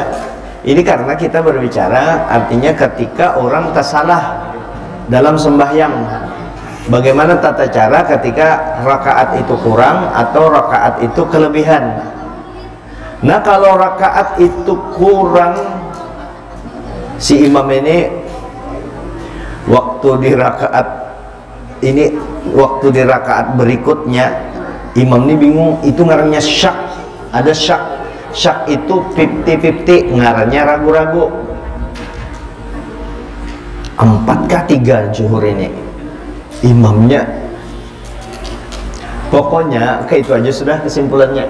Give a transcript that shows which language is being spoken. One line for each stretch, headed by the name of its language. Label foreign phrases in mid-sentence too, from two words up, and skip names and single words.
Indonesian: Ini karena kita berbicara artinya ketika orang tersalah dalam sembahyang, bagaimana tata cara ketika rakaat itu kurang atau rakaat itu kelebihan. Nah kalau rakaat itu kurang, si imam ini waktu di rakaat berikutnya imam ini bingung, itu ngarannya syak, ada syak itu 50-50, ngarannya ragu-ragu. 4kah 3 zuhur ini imamnya, pokoknya kayak itu aja sudah kesimpulannya.